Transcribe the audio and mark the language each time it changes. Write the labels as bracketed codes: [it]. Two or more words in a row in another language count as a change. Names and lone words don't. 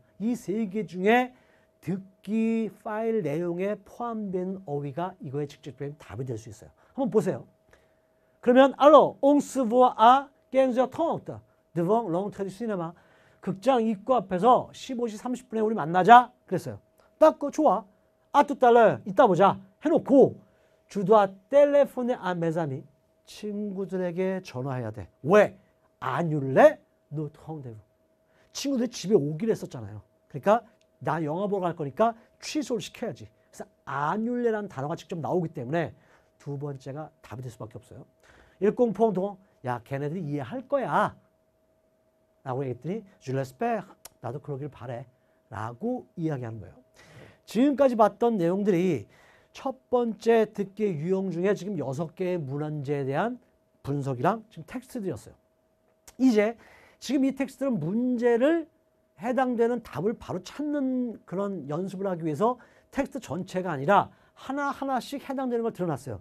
[ko] 이 세 개 중에 듣기 파일 내용에 포함된 어휘가 이거에 직접적인 답이 될 수 있어요. 한번 보세요. [fr] 그러면 alors, on se voit à 15h30 devant l'entrée du cinéma. [ko] 극장 입구 앞에서 15시 30분에 우리 만나자. 그랬어요. 딱 좋아. [fr] à tout à l'heure, [ko] 이따 보자. [fr] 해놓고 je dois téléphoner à mes amis. [ko] 친구들에게 전화해야 돼. 왜? [fr] annuler notre rendez-vous. [ko] 친구들이 집에 오기로 했었잖아요. 그러니까 나 영화 보러 갈 거니까 취소를 시켜야지. 그래서 annuler라는 단어가 직접 나오기 때문에 두 번째가 답이 될 수밖에 없어요. 일공포동, 야 걔네들이 이해할 거야 라고 얘기했더니 [fr] je l'espère, [ko] 나도 그러길 바래 라고 이야기하는 거예요. 지금까지 봤던 내용들이 첫 번째 듣기 유형 중에 지금 6개의 문헌제에 대한 분석이랑 지금 텍스트들이었어요. 이제 지금 이 텍스트는 문제를 해당되는 답을 바로 찾는 그런 연습을 하기 위해서 텍스트 전체가 아니라 하나하나씩 해당되는 걸 드러났어요.